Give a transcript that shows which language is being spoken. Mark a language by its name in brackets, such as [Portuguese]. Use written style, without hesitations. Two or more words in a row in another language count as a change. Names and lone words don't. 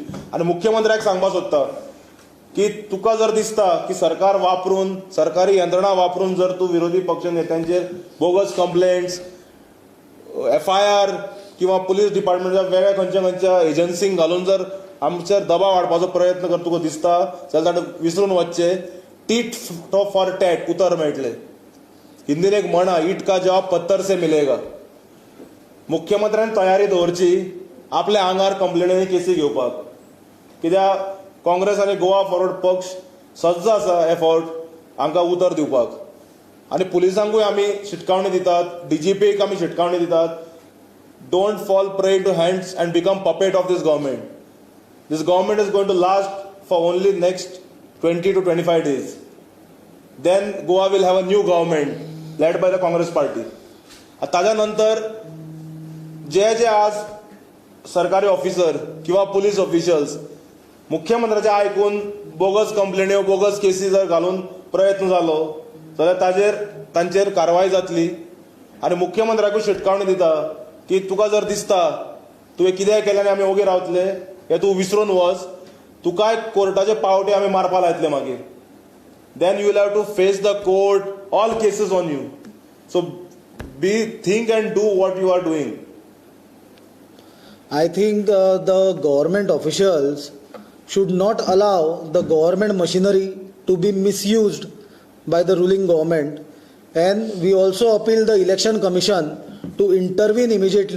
[Konkani] आनी मुख्यमंत्र्याक सांगपाक सोदता की तुका जर दिसता की सरकार वापरून सरकारी यंत्रणा वापरून जर तूं विरोधी पक्ष नेत्यांचेर [English] bogus complaints FIR [Konkani] किंवा पुलीस डिपार्टमेंटच्या वेगळ्या खंयच्या एजन्सींक घालून जर आमचेर दबाव हाडपाचो प्रयत्न कर तुका दिसता जाल्यार ताणें विसरून वचचें. [English] tit for tat [Konkani] उतर मेळटलें. हिंदीन एक म्हण आहा, [Hindi] ईट का जवाब पत्थर से मिलेगा. [Konkani] मुख्यमंत्र्यान तयारी दवरची आपल्या आंगार कंप्लेनी केसी घेवपाक. कित्याक काँग्रेस आनी गोवा फॉरवर्ड पक्ष सज्ज आसा हे फावट हांकां उतर दिवपाक आनी पुलिसांकूय आमी शिटकावणी दितात DGPक आमी शिटकावणी दितात [English] don't fall prey to hands and become puppet of this government. This government is going to last for only next 20 to 25 days. Then Goa will have a new government led by the Congress party. [Konkani] ताज्या नंतर जे आज सरकारी ऑफिसर किंवा [English] police officials [Konkani] मुख्यमंत्र्याचे आयकून बोगस कंप्लेन्यो बोगस केसी जर घालून प्रयत्न जालो जाल्यार तांचेर कारवाय जातली आनी मुख्यमंत्र्याकूय शिटकावणी दिता की तुका जर दिसता तुवें कितें केलें आनी आमी ओगे रावतले हे तूं विसरून वच तुकाय कोर्टाचे पावटे आमी मारपा लायतले मागीर. [English] Then you will have to face the court all cases on you. सो think and do what you are doing. I think the government officials should not allow the government machinery to be misused by the ruling government, and we also appeal the election commission to intervene immediately.